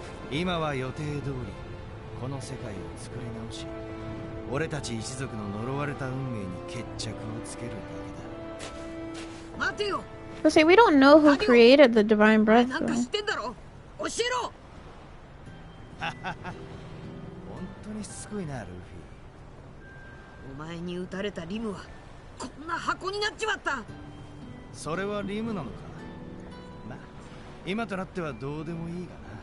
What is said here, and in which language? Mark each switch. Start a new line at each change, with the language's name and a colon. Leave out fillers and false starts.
Japanese: 今は予定通りこの世界を作り直し俺たち一族の呪われた運命に決着をつけるだけだ。待てよ。
English: Let's say we don't know who created the Divine Breath, though.
Japanese: 本当にすごいなルフィ。お前に撃たれたリムはこんな箱になっちまった。それはリムなのか。まあ今となってはどうでもいいがな。